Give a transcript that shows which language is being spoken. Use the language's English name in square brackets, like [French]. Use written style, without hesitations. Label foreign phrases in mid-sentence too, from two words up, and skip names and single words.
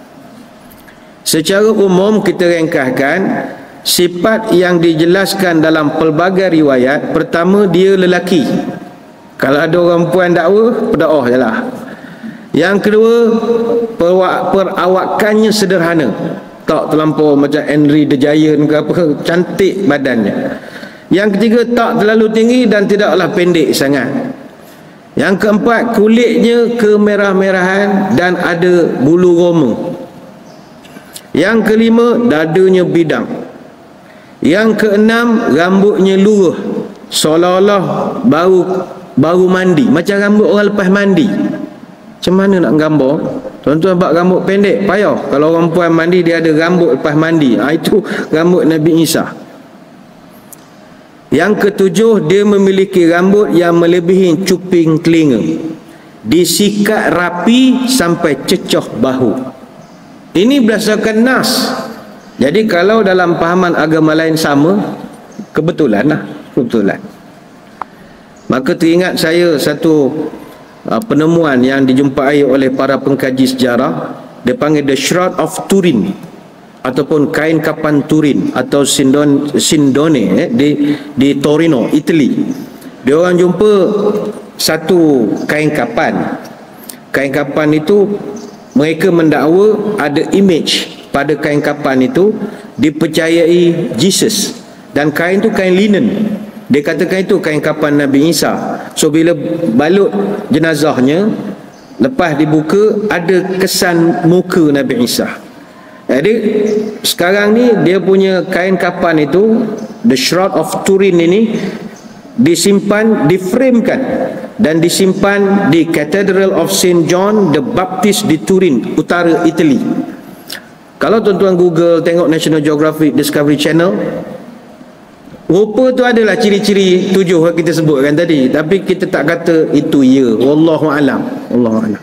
[Malay] Secara umum kita ringkaskan, sifat yang dijelaskan dalam pelbagai riwayat. Pertama, dia lelaki. Kalau ada orang perempuan dakwa, berdakwah je lah. Yang kedua, perawakannya sederhana, tak terlampau macam Henry the Giant ke apa, cantik badannya. Yang ketiga, tak terlalu tinggi dan tidaklah pendek sangat. Yang keempat, kulitnya kemerah-merahan dan ada bulu roma. Yang kelima, dadanya bidang. Yang keenam, rambutnya lurus, seolah-olah baru mandi, macam rambut orang lepas mandi. Macam mana nak gambar? Tuan-tuan buat rambut pendek payah. Kalau orang puan mandi, dia ada rambut lepas mandi. Itu rambut Nabi Isa. Yang ketujuh, dia memiliki rambut yang melebihi cuping telinga, disikat rapi sampai cecah bahu. Ini berdasarkan nas. Jadi kalau dalam pahaman agama lain sama, kebetulan lah, kebetulan. Maka teringat saya satu penemuan yang dijumpai oleh para pengkaji sejarah. Dia panggil The Shroud of Turin, ataupun kain kapan Turin atau Sindone di Torino, Italy. Dia orang jumpa satu kain kapan. Kain kapan itu, mereka mendakwa ada image pada kain kapan itu dipercayai Jesus, dan kain itu kain linen. Dia katakan itu kain kapan Nabi Isa. So bila balut jenazahnya, lepas dibuka, ada kesan muka Nabi Isa. Jadi sekarang ni dia punya kain kapan itu, The Shroud of Turin ini, disimpan, diframekan dan disimpan di Cathedral of St. John the Baptist di Turin, utara Italy. Kalau tuan-tuan Google, tengok National Geographic Discovery Channel, rupa tu adalah ciri-ciri 7 yang kita sebutkan tadi, tapi kita tak kata itu ya. [Arabic] Wallahu alam. Wallahu alam.